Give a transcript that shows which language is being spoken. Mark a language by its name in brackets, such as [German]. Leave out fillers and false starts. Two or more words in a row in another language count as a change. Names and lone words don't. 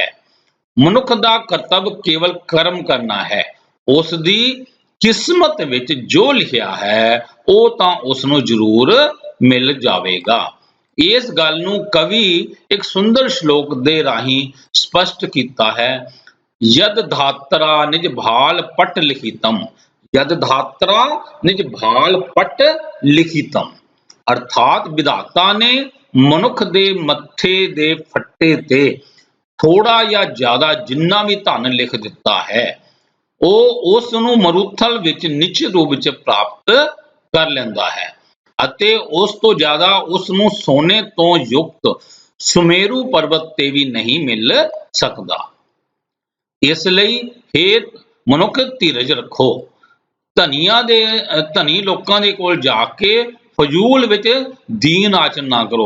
[Punjabi] ਮਨੁੱਖ ਦਾ ਕਰਤੱਵ ਕੇਵਲ ਕਰਮ ਕਰਨਾ ਹੈ। ਉਸ ਦੀ ਕਿਸਮਤ ਵਿੱਚ ਜੋ ਲਿਖਿਆ ਹੈ ਉਹ ਤਾਂ ਉਸ ਨੂੰ ਜ਼ਰੂਰ ਮਿਲ ਜਾਵੇਗਾ। ਇਸ ਗੱਲ ਨੂੰ ਕਵੀ ਇੱਕ ਸੁੰਦਰ ਸ਼ਲੋਕ ਦੇ ਰਾਹੀਂ ਸਪਸ਼ਟ ਕੀਤਾ ਹੈ। [Sanskrit] यद धात्रा निज भाल पट लिखितम, यद धात्रा निज भाल पट लिखितम, [Punjabi] ਅਰਥਾਤ ਵਿਧਾਤਾ ਨੇ ਮਨੁੱਖ ਦੇ ਮੱਥੇ ਦੇ ਫੱਟੇ ਤੇ ਥੋੜ੍ਹਾ ਯਾ ਜ਼ਿਆਦਾ ਜਿੰਨਾ ਭੀ ਧਨ ਲਿਖ ਦਿੱਤਾ ਹੈ ਉਹ ਉਸ ਨੂੰ ਮਰੂਥਲ ਵਿੱਚ ਨਿਸ਼ਚਿਤ ਰੂਪ ਵਿੱਚ ਪ੍ਰਾਪਤ ਕਰ ਲੈਂਦਾ ਹੈ ਅਤੇ ਉਸ ਤੋਂ ਜ਼ਿਆਦਾ ਉਸ ਨੂੰ ਸੋਨੇ ਤੋਂ ਯੁਕਤ ਸੁਮੇਰੂ ਪਰਬਤ ਤੇ ਵੀ ਨਹੀਂ ਮਿਲ ਸਕਦਾ। ਇਸ ਲਈ ਹੇ ਮਨੁੱਖ ਧੀਰਜ ਰੱਖੋ, ਧਨੀ ਲੋਕਾਂ ਦੇ ਕੋਲ ਜਾ ਕੇ ਫਜ਼ੂਲ ਵਿੱਚ ਦੀਨ ਆਚਰਨ ਨਾ ਕਰੋ।